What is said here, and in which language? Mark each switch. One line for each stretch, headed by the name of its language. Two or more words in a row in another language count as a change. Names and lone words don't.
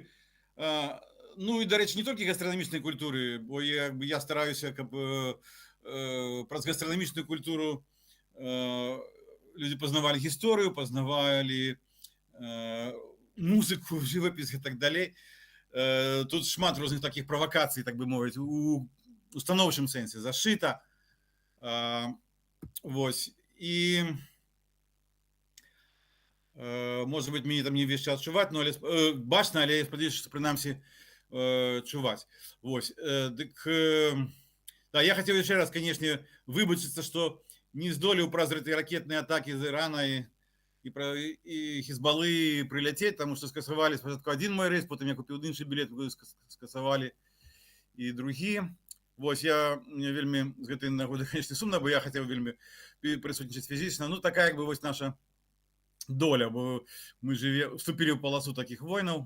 Belarusian: Ну і, дарэчы, не толькі гастранамічнай культуры, бо я стараюся, каб праз гастранамічную культуру людзі пазнавалі гісторыю, пазнавалі музыку, жывапіс і так далей. Тут шмат розных такіх правакацый, так бы мовіць, у станоўчым сэнсе зашыта. Вось. І
Russian: может быть,
Belarusian: мне там не весь час чуваць, но бачна, але я спадзяюся, што прынамсі чуваць. Вось. Да,
Russian: я хотел еще раз, конечно,
Belarusian: выбачиться, что не здолеў праз гэтыя ракетныя атакі з Ірана і Хізбалы прыляцець,
Russian: потому что
Belarusian: скасавалі спачатку один мой рэйс, потым я купіў іншы білет, скасавалі і другі. Вось, мне вельмі з гэтай нагоды, конечно, сумна, бо
Russian: я хотел
Belarusian: вельмі прысутнічаць фізічна. Ну, такая, як бы, вось наша доля, бо мы вступілі ў паласу такіх войнаў.